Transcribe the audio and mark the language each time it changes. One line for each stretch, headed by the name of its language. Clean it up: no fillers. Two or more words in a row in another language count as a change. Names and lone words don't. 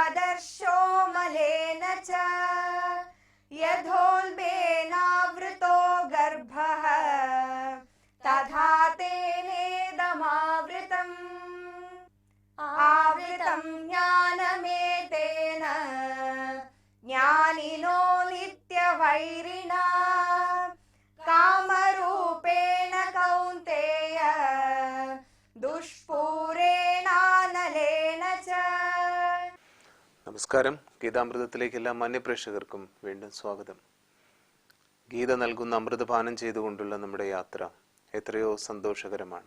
Sanskrit: महर्षो मलेन च यथोल्बेनावृतो गर्भः तथा तेनेदमावृतम् आवृतं ज्ञानमेतेन ज्ञानिनो नित्यवैरिणा कामरूपेण कौन्तेय ദുഷ്പൂരേണാനലേന ച.
Malayalam: നമസ്കാരം. ഗീതാമൃതത്തിലേക്ക് എല്ലാ മാന്യപ്രേക്ഷകർക്കും വീണ്ടും സ്വാഗതം. ഗീത നൽകുന്ന അമൃതപാനം ചെയ്തുകൊണ്ടുള്ള നമ്മുടെ യാത്ര എത്രയോ സന്തോഷകരമാണ്.